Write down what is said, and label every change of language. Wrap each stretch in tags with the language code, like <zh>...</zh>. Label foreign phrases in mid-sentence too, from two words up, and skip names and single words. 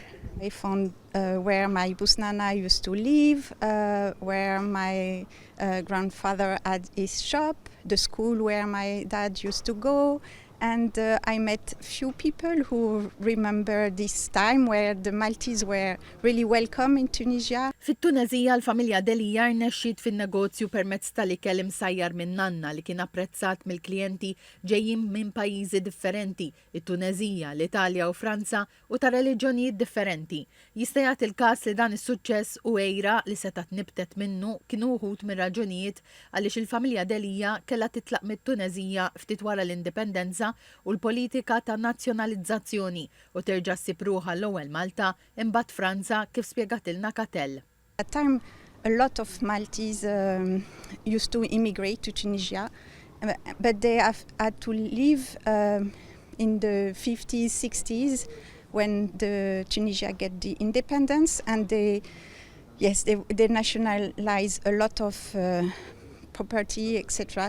<en>I found where my Busnana used to live, where my grandfather had his shop, the school where my dad used to go, and I met few people who remember this time where the Maltese were really welcome in Tunisia.</en> <mt>Fit-Tunezija l-familja Delija rnexxiet fin-negozju permezz tal-ikel imsajjar minn nanna li kien apprezzat mill-klijenti ġejjin minn pajjiżi differenti, it-Tunezija, l-Italja u Franza u ta' reliġjonijiet differenti. Jista' jagħti il-każ li dan is-suċċess u għejra li setat nibtet minnu kienu wħud mir-raġunijiet għaliex il-familja Delija kellha titlaq mit-Tunezija ftit wara l-indipendenza u l-politika ta' nazzjonalizzazzjoni u terġa' ssib ruħha l-ewwel Malta imbagħad Franza kif spjegatilna Catel.</mt> <en>At that time, a lot of Maltese used to immigrate to Tunisia, but they had to leave in the 50s, 60s when Tunisia get the independence, and they nationalized a lot of property, etc.</en>